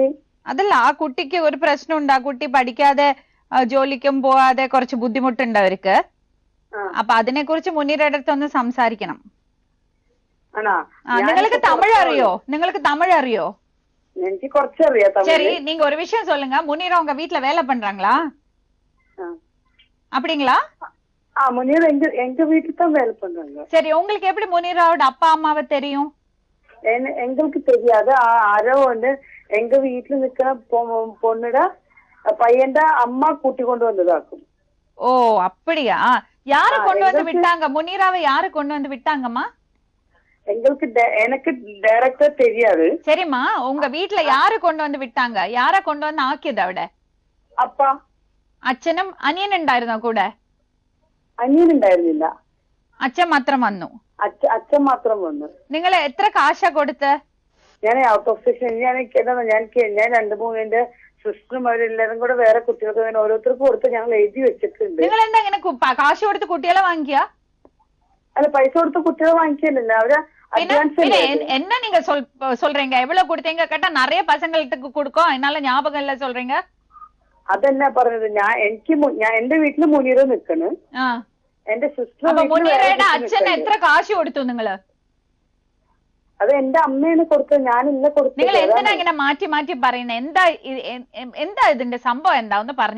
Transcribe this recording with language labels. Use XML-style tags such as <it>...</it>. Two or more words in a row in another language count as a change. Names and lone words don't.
<ml>അതല്ല, ആ കുട്ടിക്ക് ഒരു പ്രശ്നമുണ്ട്. ആ കുട്ടി പഠിക്കാതെ ജോലിക്കും പോവാതെ കുറച്ച് ബുദ്ധിമുട്ടുണ്ട് അവർക്ക്. അപ്പൊ അതിനെ കുറിച്ച് മുനീറയുടെ അടുത്ത് ഒന്ന് സംസാരിക്കണം. ആണോ? നിങ്ങൾക്ക് തമിഴ് അറിയോ? എനിക്ക് കുറച്ചറിയാം.</ml> <ta>சரி, நீங்க ஒரு விஷயம் சொல்லுங்க. முனீரா உங்க வீட்டுல வேலை பண்றாங்களா? அப்படிங்களா? முனீர் எங்க வீட்டுல தான் வேலை பண்றாங்க. சரி, உங்களுக்கு எப்படி முனீராவோட அப்பா அம்மாவை தெரியும்? எங்களுக்கு தெரியாது. ആരോ வந்து எங்க வீட்டுல നിൽക്കുന്ന பொண்ணுட பையன்ட அம்மா கூட்டி கொண்டு வந்ததாக்கும். ஓ, அப்படியா? யாரு கொண்டு வந்து விட்டாங்க? முனீராவை யாரு கொண்டு வந்து விட்டாங்கம்மா? எனக்கு டைரக்டா தெரியாது. சரிம்மா, உங்க வீட்டுல யாரு கொண்டு வந்து വിട്ടാങ്ക? யார கொண்டு வந்து</ta> <ml>ആക്കിയത് അവിടെ? അപ്പ. അച്ഛനും അനിയൻ ഉണ്ടായിരുന്നോ കൂടെ? അനിയൻ ഉണ്ടായിരുന്നില്ല. അച്ഛൻ മാത്രം വന്നു. അച്ഛൻ മാത്രം വന്നു. നിങ്ങൾ എത്ര കാശ കൊടുത്ത്? ഞാൻ</ml> <en>out of station.</en> <ml>ഞാൻ 2-3 എന്റെ സിസ്റ്ററും അവരെല്ലാരും കൂടെ വേറെ കുട്ടികൾക്ക് അങ്ങനെ ഓരോരുത്തർക്ക് കൊടുത്ത് ഞങ്ങൾ എഴുതി വെച്ചിട്ടുണ്ട്. നിങ്ങൾ എന്താ ഇങ്ങനെ കാശ് കൊടുത്ത് കുട്ടികളെ വാങ്ങിക്കുക? അല്ല, പൈസ കൊടുത്ത് കുട്ടികളെ വാങ്ങിക്കലില്ല. അവര്</ml> <ta>என்ன நீங்க சொல்றீங்க? எவ்வளவு கொடுத்தீங்க கேட்டா நிறைய பசங்களுக்கு கொடுக்கும், அதனால ஞாபகம் இல்ல சொல்றீங்க.</ta> <ml>അതെന്നാ പറഞ്ഞത്? ഞാൻ എന്റെ വീട്ടില് മുനീറ നിൽക്കണ്. എന്റെ സിസ്റ്റർ മുനീറയുടെ അച്ഛൻ എത്ര കാശ് കൊടുത്തു നിങ്ങള്? അത് എന്റെ അമ്മയാണ് കൊടുത്തത്, ഞാനില്ല കൊടുത്തത്. നിങ്ങൾ എന്തിനാ ഇങ്ങനെ മാറ്റി മാറ്റി പറയുന്നത്? എന്താ ഇതിന്റെ സംഭവം എന്താ ഒന്ന് പറഞ്ഞേ.</ml>